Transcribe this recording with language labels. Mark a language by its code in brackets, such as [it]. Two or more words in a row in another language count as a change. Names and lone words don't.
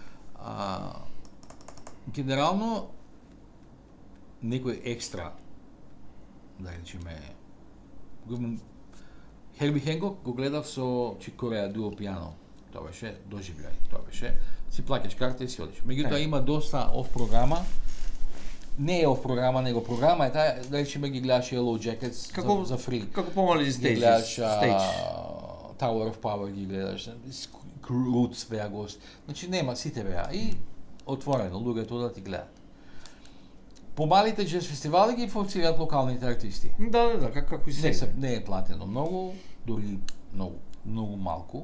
[mk] Генерално некој екстра, да речеме, Херби Хенкок го гледав со Чик Кореа [en] duo piano. [mk] Тоа беше доживљај, тоа беше си плаќаш карта и си одиш. Меѓутоа има доста оф програма. Не е оф програма, него програма е таа, да речеме ги гледаш Yellow Jackets за фри. Како помали Ги стейджи, гледаш стейдж. Tower of Power ги гледаш, Roots беа гост. Значи нема, сите беа и отворено луѓето да ти гледат. Помалите джез фестивали ги функционираат локалните артисти. Да, како и се. Не е платено многу, дури многу малку.